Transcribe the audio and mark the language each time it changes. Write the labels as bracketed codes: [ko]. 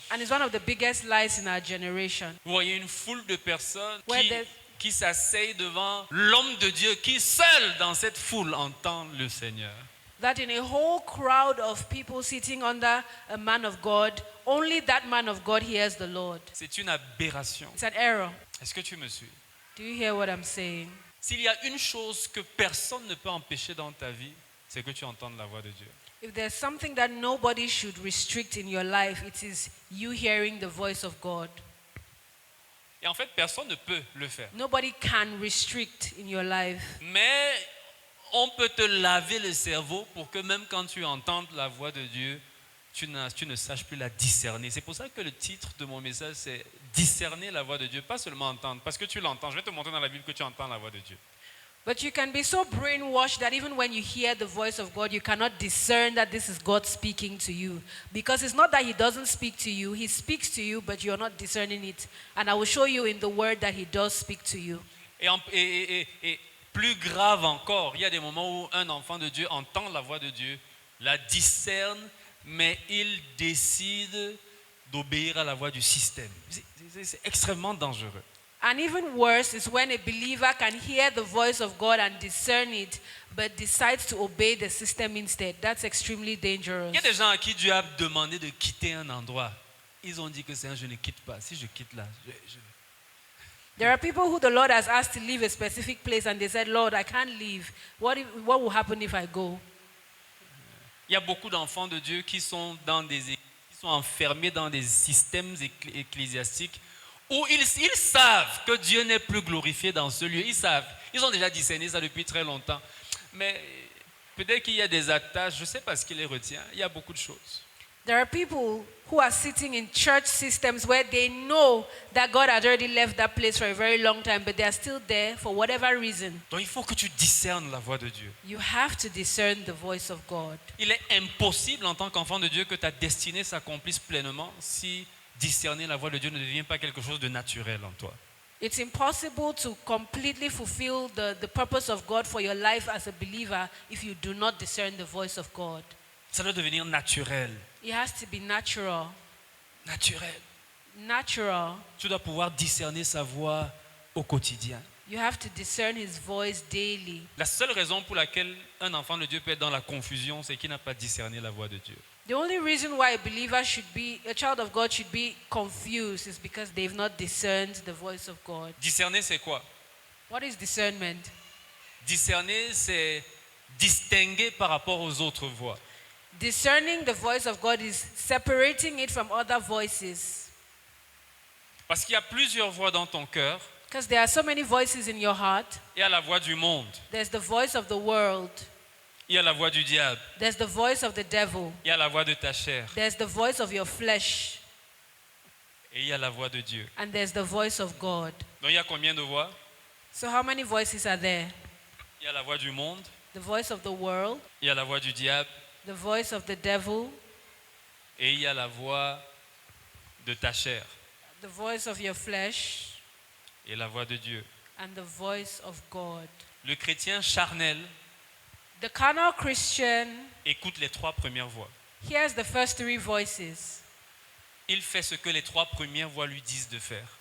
[en] And it's one of the biggest lies in our generation. [fr] Vous voyez une foule de personnes [en] Where there's- [fr] qui s'asseyent devant l'homme de Dieu, qui seul dans cette foule entend le Seigneur. [en] That in a whole crowd of people sitting under a man of God, only that man of God hears the Lord. [fr] C'est une aberration. [en] It's an error. [fr] Est-ce que tu me suis? [en] Do you hear what I'm saying? [fr] S'il y a une chose que personne ne peut empêcher dans ta vie, c'est que tu entendes la voix de Dieu. [en] If there's something that nobody should restrict in your life, it is you hearing the voice of God. [fr] Et en fait, personne ne peut le faire. [en] Nobody can restrict in your life. [fr] Mais on peut te laver le cerveau pour que même quand tu entends la voix de Dieu, tu ne saches plus la discerner. C'est pour ça que le titre de mon message, c'est Discerner la voix de Dieu. Pas seulement entendre, parce que tu l'entends. Je vais te montrer dans la Bible que tu entends la voix de Dieu. [en] But you can be so brainwashed that even when you hear the voice of God, you cannot discern that this is God speaking to you. Because it's not that He doesn't speak to you, He speaks to you, but you're not discerning it. And I will show you in the Word that He does speak to you. [fr] Et plus grave encore, il y a des moments où un enfant de Dieu entend la voix de Dieu, la discerne, mais il décide d'obéir à la voix du système. C'est extrêmement dangereux. [en] And even worse is when a believer can hear the voice of God and discern it, but decides to obey the system instead. That's extremely dangerous. [fr] Il y a des gens à qui Dieu a demandé de quitter un endroit. Ils ont dit que c'est un je ne quitte pas. Si je quitte là, [en] There are people who the Lord has asked to leave a specific place and they said, Lord, I can't leave. What will happen if I go? [fr] Il y a beaucoup d'enfants de Dieu qui sont enfermés dans des systèmes ecclésiastiques où ils savent que Dieu n'est plus glorifié dans ce lieu. Ils savent. Ils ont déjà discerné ça depuis très longtemps. Mais peut-être qu'il y a des attaches, je ne sais pas ce qui les retient. Il y a beaucoup de choses. [en] There are people who are sitting in church systems where they know that God had already left that place for a very long time, but they are still there for whatever reason. [fr] Donc il faut que tu discernes la voix de Dieu. [en] You have to discern the voice of God. [fr] Il est impossible en tant qu'enfant de Dieu que ta destinée s'accomplisse pleinement si discerner la voix de Dieu ne devient pas quelque chose de naturel en toi. [en] It's impossible to completely fulfill the purpose of God for your life as a believer if you do not discern the voice of God. [fr] Ça doit devenir naturel. [en] It has to be natural. [fr] Naturel. [en] Natural. [fr] Tu dois pouvoir discerner sa voix au quotidien. [en] You have to discern His voice daily. [fr] La seule raison pour laquelle un enfant de Dieu peut être dans la confusion, c'est qu'il n'a pas discerné la voix de Dieu. [en] The only reason why a child of God should be confused is because they've not discerned the voice of God. [fr] Discerner, c'est quoi? [en] What is discernment? [fr] Discerner, c'est distinguer par rapport aux autres voix. [en] Discerning the voice of God is separating it from other voices. [fr] Parce qu'il y a plusieurs voix dans ton cœur. [en] Because there are so many voices in your heart. [fr] Il y a la voix du monde. [en] There's the voice of the world. [fr] Il y a la voix du diable. [en] There's the voice of the devil. [fr] Il y a la voix de ta chair. [en] There's the voice of your flesh. [fr] Et il y a la voix de Dieu. [en] And there's the voice of God. [fr] Donc il y a combien de voix? [en] So how many voices are there? [fr] Il y a la voix du monde. [en] The voice of the world, [fr] Il y a la voix du diable. [en] the voice of the devil, [fr] Et il y a la voix de ta chair. [en] the voice of your flesh, [fr] Et la voix de Dieu. [en] and the voice of God. [fr] Le chrétien charnel [en] The carnal Christian [fr] écoute les trois premières voix. [en] hears the first three voices [fr] Il fait ce que les trois premières voix lui disent de faire.